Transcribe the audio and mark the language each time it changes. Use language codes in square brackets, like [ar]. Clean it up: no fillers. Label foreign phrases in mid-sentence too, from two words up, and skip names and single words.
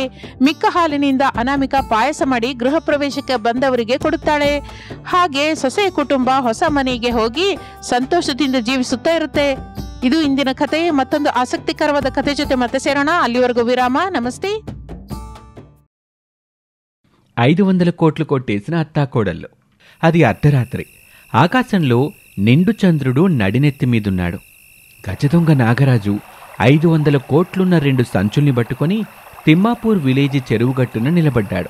[kn] ಮಿಕ್ಕ ಹಾಲಿನಿಂದ ಅನಾಮಿಕಾ ಪಾಯಸ ಮಾಡಿ ಗೃಹ ಪ್ರವೇಶಕ್ಕೆ ಬಂದವರಿಗೆ ಕೊಡುತ್ತಾಳೆ. ಹಾಗೆ ಸೊಸೆಯ ಕುಟುಂಬ ಹೊಸ ಮನೆಗೆ ಹೋಗಿ ಸಂತೋಷದಿಂದ ಜೀವಿಸುತ್ತಾ ಇರುತ್ತೆ. ಇದು ಇಂದಿನ ಕಥೆ. ಮತ್ತೊಂದು ಆಸಕ್ತಿಕರವಾದ ಕಥೆ ಜೊತೆ ಮತ್ತೆ ಸೇರೋಣ. ಅಲ್ಲಿವರೆಗೂ ವಿರಾಮ. ನಮಸ್ತೆ. [te] 500 కోట్లు కొట్టేసిన అత్తాకోడళ్ళు. అది అర్ధరాత్రి. ఆకాశంలో నిండు చంద్రుడు నడినెత్తి మీదున్నాడు. గజదొంగ నాగరాజు 500 కోట్లున్న 2 సంచుల్ని పట్టుకొని తిమ్మాపూర్ విలేజీ చెరువుగట్టున నిలబడ్డాడు.